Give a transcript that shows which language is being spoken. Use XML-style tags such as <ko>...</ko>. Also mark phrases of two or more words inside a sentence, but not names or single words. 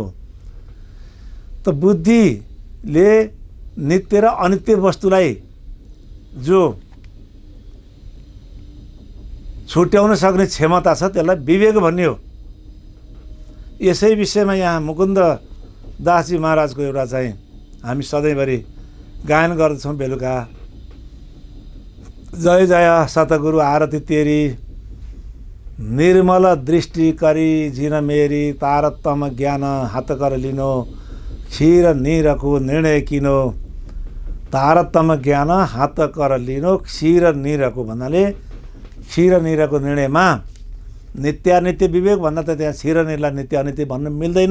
<ne>त बुद्धिले नित्य र अनित्य वस्तुलाई जो छुट्याउन सक्ने क्षमता छ त्यसलाई विवेक भन्ने हो। यसै विषयमा यहाँ मुकुन्द दासजी महाराजको एउटा चाहिँ हामी सधैँभरि गायन गर्दछौँ बेलुका।</ne> <hi>जय जय सतगुरु आरती तेरी, निर्मल दृष्टि करी जिन मेरी, तारतम ज्ञान हात कर लिनो, क्षीर नीरको निर्णय किनो। तारतम ज्ञान हात कर लिनो,</hi> <ne>क्षीर नीरको भन्नाले क्षीर नीरको निर्णयमा नित्यानित्य विवेक भन्दा त त्यहाँ क्षीर नीरलाई नित्य अनित्य भन्न मिल्दैन।</ne>